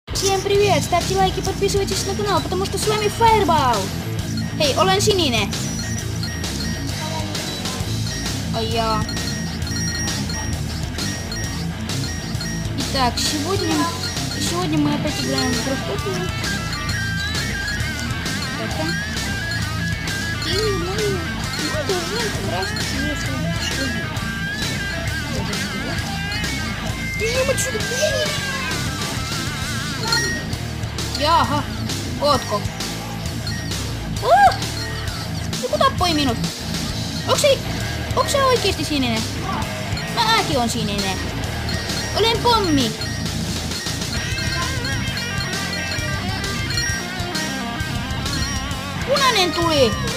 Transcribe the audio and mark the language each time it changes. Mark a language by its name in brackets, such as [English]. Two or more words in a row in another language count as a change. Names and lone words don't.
[Russian] Всем привет! Ставьте лайки, подписывайтесь на канал, потому что с вами Fireball. [Finnish] Hei, olen sininen. [Russian] А я... Итак, сегодня мы опять играем в Гроссхоппер. Так-то. И мы должны красить если бежим отсюда, бежим! [Finnish] Jaha, ootko? Joku tappoi minut. Onko se oikeesti sininen? Mäkin on sininen. Olen pommi. Punainen tuli.